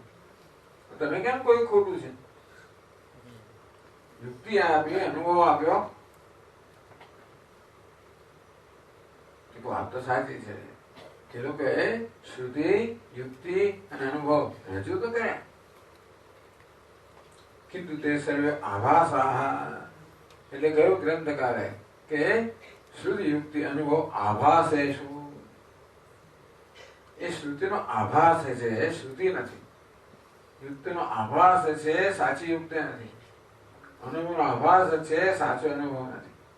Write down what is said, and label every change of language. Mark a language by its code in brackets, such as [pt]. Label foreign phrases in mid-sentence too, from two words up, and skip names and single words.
[gu] તમે કેમ કોઈ ખોટું છે? યુક્તિ આપી, અનુભવ આપ્યો, વાત તો સાચી છે. એ લોકોએ શ્રુતિ, યુક્તિ અને અનુભવ રજૂ તો કર્યા, [sa] किन्तु ते सर्वे आभासाः [gu] એટલે કયું ગ્રંથકારે કે શુદ્ધ યુક્તિ અનુભવ આભાસ એ શું? એ શ્રુતિનો આભાસ છે, શ્રુતિ નથી. યુક્તિનો આભાસ છે, સાચી યુક્તિ નથી. અનુભવનો આભાસ છે, સાચો અનુભવ નથી.